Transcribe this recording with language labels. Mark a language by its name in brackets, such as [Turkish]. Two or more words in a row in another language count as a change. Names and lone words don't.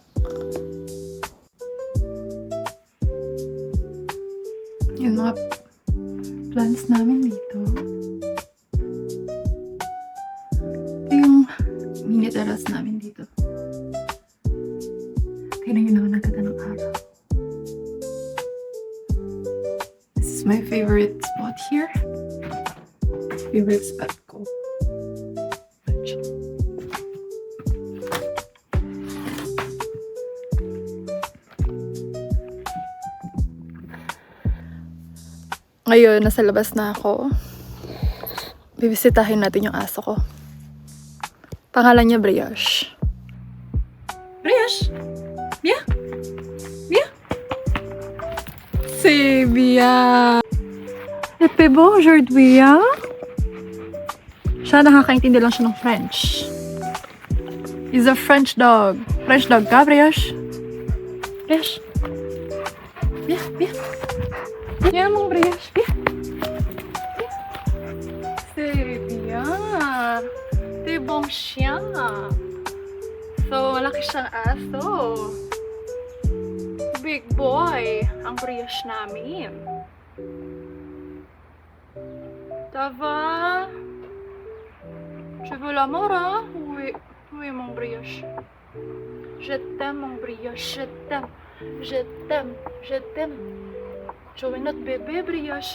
[Filipino] Yung mga plants namin dito. Ito yung mini terrace namin dito. Tignan nyo naman ang ganda ng araw. [English] This is my favorite spot here. [Filipino] Favorite spot ko. Ngayon, nasa labas na ako. Bibisitahin natin yung aso ko. Pangalan niya Brioche. Brioche! Bia? [French] Bia? C'est Bia. Pepe, bonjour, Bia. [Filipino] Siya nakakaintindi lang siya ng French. [English] He's a French dog. French dog ka, Brioche? Brioche. [French] Viens, viens. Viens, mon Brioche. Viens. C'est bien. T'es bon chien. [Filipino] So, malaki siyang aso. [English] Big boy [Filipino] ang Brioche namin. [French] Ça va? Tu veux l'amour, hein? Oui, oui, mon Brioche. Je t'aime, mon Brioche. Je t'aime. Je t'aime. Je t'aime. Tu es notre bébé, Brioche.